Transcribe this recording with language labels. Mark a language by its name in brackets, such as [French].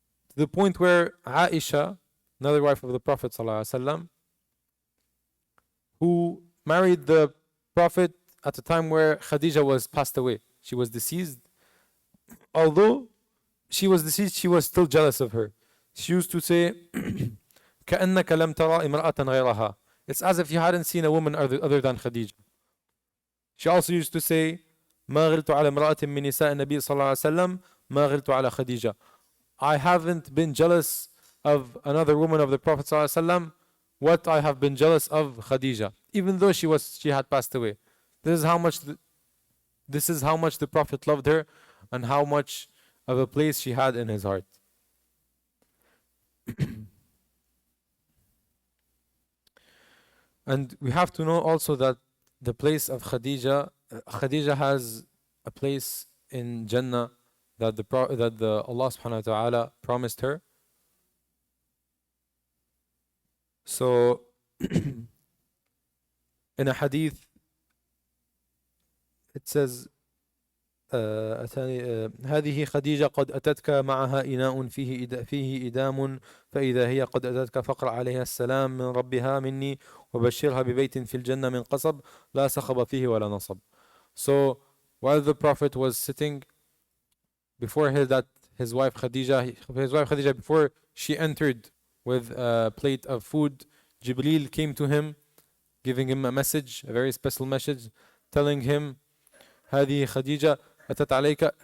[English] To the point where Aisha, another wife of the Prophet ﷺ, who married the Prophet at a time where Khadija was passed away. She was deceased. Although she was deceased, she was still jealous of her. She used to say, [Arabic] كَأَنَّكَ لَمْ تَرَى إِمْرَأَةً غَيْرَهَا. [English] It's as if you hadn't seen a woman other than Khadija. She also used to say, [Arabic] مَا غِلْتُ عَلَى امْرَأَةٍ مِّن نِسَاءِ النَّبِيِّ صلى الله عليه وسلم مَا غِلْتُ عَلى خَدِيجَةٍ. [English] I haven't been jealous of another woman of the Prophet [Arabic] صلى الله عليه وسلم [English] what I have been jealous of Khadija, even though she had passed away. This is how much the Prophet loved her, and how much of a place she had in his heart. And we have to know also that the place of Khadija has a place in Jannah that Allah subhanahu wa ta'ala promised her. So in a hadith it says [Arabic] هذه خديجة قد أتتك معها إناء فيه إدام فإذا هي قد أتتك فاقرأ عليها السلام من ربها مني وبشرها ببيت في الجنة من قصب لا صخب فيه ولا نصب. [English] So while the Prophet was sitting before his wife Khadija, before she entered with a plate of food, Jibreel came to him, giving him a message, a very special message, telling him, [Arabic] هذه خديجة أتت عليك.